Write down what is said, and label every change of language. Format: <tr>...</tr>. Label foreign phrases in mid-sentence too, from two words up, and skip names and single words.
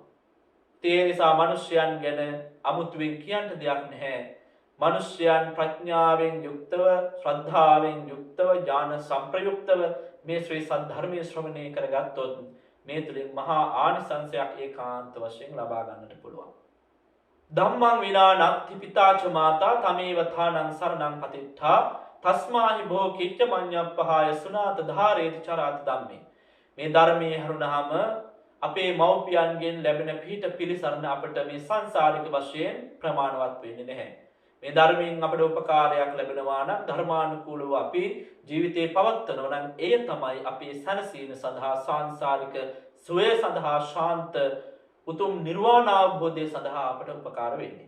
<si>ඒ නිසා මනුෂ්‍යයන් ගැන අමුතුවෙන් කියන්න දෙයක් නැහැ. මනුෂ්‍යයන් ප්‍රඥාවෙන් යුක්තව, ශ්‍රද්ධාවෙන් යුක්තව, ඥාන සංප්‍රයුක්තව මේ ශ්‍රී සද්ධර්මයේ ශ්‍රවණය කරගත්තොත් මේ තුලින් මහා ආනිසංසයක් ඒකාන්ත වශයෙන් ලබා ගන්නට පුළුවන්.</si> <pi>ධම්මං විනා නත්ති පිතාච මාතා තමේව ථානං සරණං පතිට්ඨා තස්මාහි භෝ කිච්ච මඤ්ඤප්පහාය සුනාත ධාරේති චරාති ධම්මේ.</pi> <si>මේ ධර්මයේ හරුණාම අපේ මව්පියන්ගෙන් ලැබෙන පිහිට පිළිසරණ අපට මේ සංසාරික වශයෙන් ප්‍රමාණවත් වෙන්නේ නැහැ. මේ ධර්මයෙන් අපට උපකාරයක් ලැබෙනවා නම්, ධර්මානුකූලව අපි ජීවිතේ පවත්වනවා නම් එය තමයි අපේ සැනසීම සඳහා, සංසාරික සුවය සඳහා, ශාන්ත උතුම් නිර්වාණ අවබෝධය සඳහා අපට උපකාර වෙන්නේ.</si>